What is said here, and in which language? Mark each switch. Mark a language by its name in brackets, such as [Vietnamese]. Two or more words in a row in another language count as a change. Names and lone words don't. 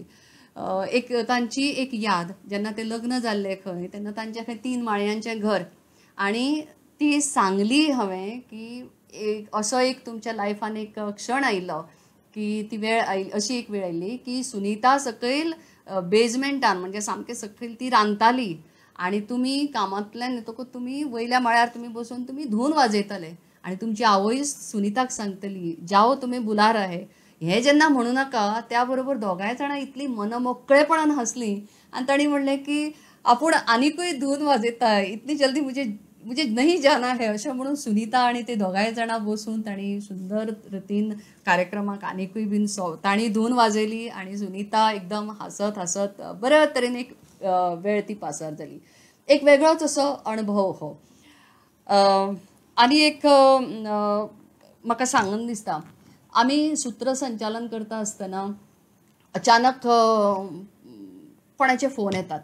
[Konkani] एक तांची एक याद जेन्ना ते लग्न जाल्ले खंय तेन्ना तांचें खंय 3 माळयांचें घर आनी ती सांगली हांवें की एक असो एक तुमच्या लायफान एक क्षण आयिल्लो की ती वेळ आयिल्ली अशी एक वेळ आयिल्ली की सुनीता सकयल बेजमेंटान म्हणजे सामकें सकयल ती रांदताली आनी तुमी कामांतल्यान येतकूच तुमी वयल्या माळ्यार तुमी बसून तुमी धून वाजयताले आनी तुमची आवय सुनीताक सांगतली [Hindi] जाओ तुमी बुला रहे. [Konkani] हें जेन्ना म्हणूं नाका त्या बरोबर दोगांय जाणां इतली मनमोकळेपणान हसलीं आनी तांणी म्हणलें की आपूण आनिकूय धून वाजयता इतली [Hindi] जल्दी मुझे नहीं जाना है [Konkani] अशें म्हणून सुनीता आनी ते दोगांय जाणां बसून तांणी सुंदर रितीन कार्यक्रमाक आनिकूय बीन तांणी धून वाजयली आनी सुनीता एकदम हासत बऱ्या तरेन एक वेळ ती पासार जाली. एक वेगळोच असो अणभव हो. आनी एक म्हाका सांगन दिसता आमी सूत्रसंचालन करता आसतना अचानक कोणाचे फोन येतात.